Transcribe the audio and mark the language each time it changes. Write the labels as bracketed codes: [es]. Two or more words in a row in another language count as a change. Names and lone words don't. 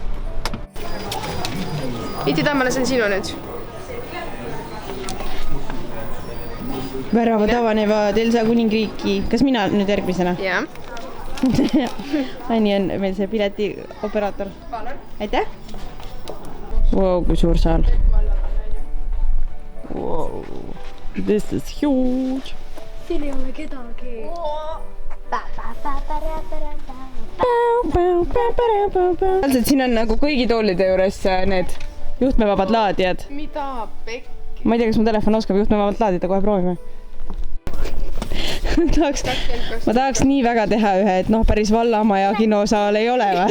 [et] Iti Tammala, see on sinu nüüd. Väravad avanevad Elsa kuningriiki. Kas mina nüüd järgmisena? Jah. Anni on meil see piletioperaator. Aitäh! Wow, kui suur saal. [en] Wow. This is huge. [et] Siin ei ole kedagi. Täpselt siin on nagu kõigi toolide juures need juhtmevabad laadijad. Mida pekki? Ma ei tea, kas mu telefon oskab juhtmevabalt laadida, kohe proovime. Ma tahaks nii väga teha ühe, et noh, päris Vallamaja kinosaal ei ole, vaat.